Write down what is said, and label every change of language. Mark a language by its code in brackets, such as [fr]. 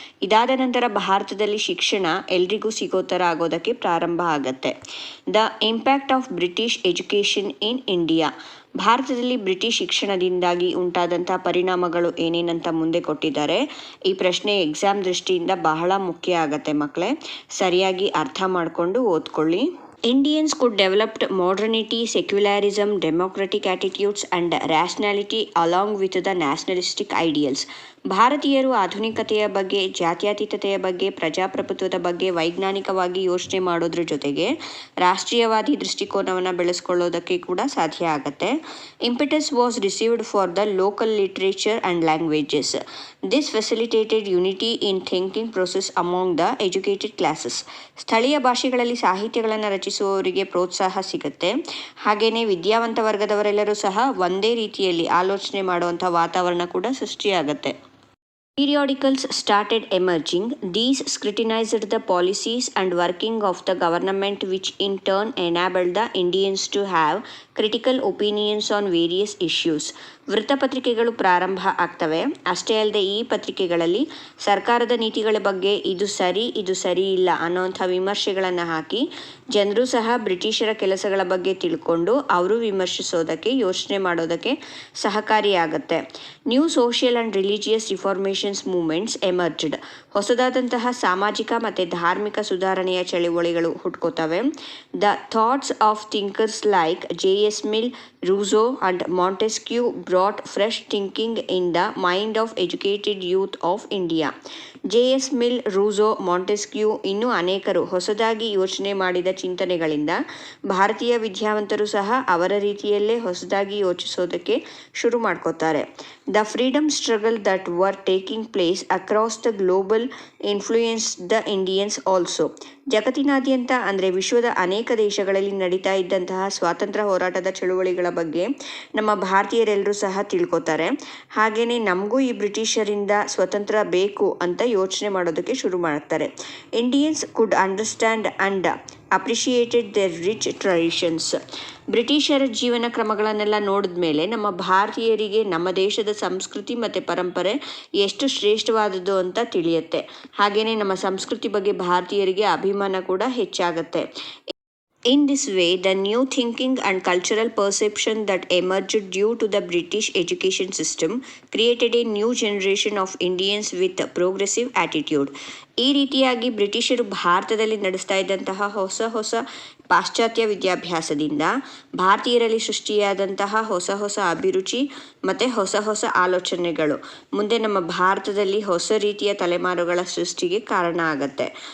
[kn] ಇದಾದ ನಂತರ ಭಾರತದಲ್ಲಿ ಶಿಕ್ಷಣ ಎಲ್ರಿಗೂ ಸಿಗೋ ಥರ ಆಗೋದಕ್ಕೆ ಪ್ರಾರಂಭ ಆಗತ್ತೆ. [en] The impact of British education in India. [kn] ಭಾರತದಲ್ಲಿ ಬ್ರಿಟಿಷ್ ಶಿಕ್ಷಣದಿಂದಾಗಿ ಉಂಟಾದಂಥ ಪರಿಣಾಮಗಳು ಏನೇನಂತ ಮುಂದೆ ಕೊಟ್ಟಿದ್ದಾರೆ. ಈ ಪ್ರಶ್ನೆ ಎಕ್ಸಾಮ್ ದೃಷ್ಟಿಯಿಂದ ಬಹಳ ಮುಖ್ಯ ಆಗತ್ತೆ ಮಕ್ಕಳೇ, ಸರಿಯಾಗಿ ಅರ್ಥ ಮಾಡಿಕೊಂಡು ಓದ್ಕೊಳ್ಳಿ. [en] Indians could develop modernity, secularism, democratic attitudes and rationality along with the nationalistic ideals. [kn] ಭಾರತೀಯರು ಆಧುನಿಕತೆಯ ಬಗ್ಗೆ, ಜಾತ್ಯತೀತತೆಯ ಬಗ್ಗೆ, ಪ್ರಜಾಪ್ರಭುತ್ವದ ಬಗ್ಗೆ ವೈಜ್ಞಾನಿಕವಾಗಿ ಯೋಚನೆ ಮಾಡೋದ್ರ ಜೊತೆಗೆ ರಾಷ್ಟ್ರೀಯವಾದಿ ದೃಷ್ಟಿಕೋನವನ್ನು ಬೆಳೆಸ್ಕೊಳ್ಳೋದಕ್ಕೆ ಕೂಡ ಸಾಧ್ಯ ಆಗುತ್ತೆ. [en] Impetus was received for the local literature and languages. This facilitated unity in thinking process among the educated classes. [kn] ಸ್ಥಳೀಯ ಭಾಷೆಗಳಲ್ಲಿ ಸಾಹಿತ್ಯಗಳನ್ನು ರಚಿಸುವವರಿಗೆ ಪ್ರೋತ್ಸಾಹ ಸಿಗುತ್ತೆ. ಹಾಗೆಯೇ ವಿದ್ಯಾವಂತ ವರ್ಗದವರೆಲ್ಲರೂ ಸಹ ಒಂದೇ ರೀತಿಯಲ್ಲಿ ಆಲೋಚನೆ ಮಾಡುವಂಥ ವಾತಾವರಣ ಕೂಡ ಸೃಷ್ಟಿಯಾಗತ್ತೆ. [en] Periodicals started emerging. These scrutinized the policies and working of the government, which in turn enabled the Indians to have critical opinions on various issues. [kn] ವೃತ್ತಪತ್ರಿಕೆಗಳು ಪ್ರಾರಂಭ ಆಗ್ತವೆ. ಅಷ್ಟೇ ಅಲ್ಲದೆ ಈ ಪತ್ರಿಕೆಗಳಲ್ಲಿ ಸರ್ಕಾರದ ನೀತಿಗಳ ಬಗ್ಗೆ ಇದು ಸರಿ ಇಲ್ಲ ಅನ್ನೋಂಥ ವಿಮರ್ಶೆಗಳನ್ನು ಹಾಕಿ ಜನರು ಸಹ ಬ್ರಿಟಿಷರ ಕೆಲಸಗಳ ಬಗ್ಗೆ ತಿಳ್ಕೊಂಡು ಅವರು ವಿಮರ್ಶಿಸೋದಕ್ಕೆ, ಯೋಚನೆ ಮಾಡೋದಕ್ಕೆ ಸಹಕಾರಿಯಾಗುತ್ತೆ. [en] New social and religious reformations movements emerged. [kn] ಹೊಸದಾದಂತಹ ಸಾಮಾಜಿಕ ಮತ್ತು ಧಾರ್ಮಿಕ ಸುಧಾರಣೆಯ ಚಳುವಳಿಗಳು ಹುಟ್ಕೋತವೆ. [en] The thoughts of thinkers like J.S. Mill, Rousseau and Montesquieu brought fresh thinking in the mind of educated youth of India. J.S. [kn] Mill, Rousseau, Montesquieu ಇನ್ನೂ ಅನೇಕರು ಹೊಸದಾಗಿ ಯೋಚನೆ ಮಾಡಿದ ಚಿಂತನೆಗಳಿಂದ ಭಾರತೀಯ ವಿದ್ಯಾವಂತರು ಸಹ ಅವರ ರೀತಿಯಲ್ಲೇ ಹೊಸದಾಗಿ ಯೋಚಿಸೋದಕ್ಕೆ ಶುರು ಮಾಡ್ಕೋತಾರೆ. [en] The freedom struggle that were taking place across the global influenced the Indians also. [kn] ಜಗತ್ತಿನಾದ್ಯಂತ ಅಂದರೆ ವಿಶ್ವದ ಅನೇಕ ದೇಶಗಳಲ್ಲಿ ನಡೀತಾ ಇದ್ದಂತಹ ಸ್ವಾತಂತ್ರ್ಯ ಹೋರಾಟದ ಚಳುವಳಿಗಳ ಬಗ್ಗೆ ನಮ್ಮ ಭಾರತೀಯರೆಲ್ಲರೂ ಸಹ ತಿಳ್ಕೊತಾರೆ. ಹಾಗೆಯೇ ನಮಗೂ ಈ ಬ್ರಿಟಿಷರಿಂದ ಸ್ವತಂತ್ರ ಬೇಕು ಅಂತ ಯೋಚನೆ ಮಾಡೋದಕ್ಕೆ ಶುರು ಮಾಡ್ತಾರೆ. [en] Indians could understand and appreciated their rich traditions. [kn] ಬ್ರಿಟಿಷರ ಜೀವನ ಕ್ರಮಗಳನ್ನೆಲ್ಲ ನೋಡಿದ ಮೇಲೆ ನಮ್ಮ ಭಾರತೀಯರಿಗೆ ನಮ್ಮ ದೇಶದ ಸಂಸ್ಕೃತಿ ಮತ್ತು ಪರಂಪರೆ ಎಷ್ಟು ಶ್ರೇಷ್ಠವಾದದ್ದು ಅಂತ ತಿಳಿಯುತ್ತೆ. ಹಾಗೆಯೇ ನಮ್ಮ ಸಂಸ್ಕೃತಿ ಬಗ್ಗೆ ಭಾರತೀಯರಿಗೆ ಅಭಿಮಾನ ಕೂಡ ಹೆಚ್ಚಾಗುತ್ತೆ. [en] In this way, the new thinking and cultural perception that emerged due to the British education system created a new generation of Indians with a progressive attitude. [kn] ಈ ರೀತಿಯಾಗಿ ಬ್ರಿಟಿಷರು ಭಾರತದಲ್ಲಿ ನಡೆಸ್ತಾ ಇದ್ದಂತಹ ಹೊಸ ಪಾಶ್ಚಾತ್ಯ ವಿದ್ಯಾಭ್ಯಾಸದಿಂದ ಭಾರತೀಯರಲ್ಲಿ ಸೃಷ್ಟಿಯಾದಂತಹ ಹೊಸ ಅಭಿರುಚಿ ಮತ್ತು ಹೊಸ ಆಲೋಚನೆಗಳು ಮುಂದೆ ನಮ್ಮ ಭಾರತದಲ್ಲಿ ಹೊಸ ರೀತಿಯ ತಲೆಮಾರುಗಳ ಸೃಷ್ಟಿಗೆ ಕಾರಣ ಆಗತ್ತೆ.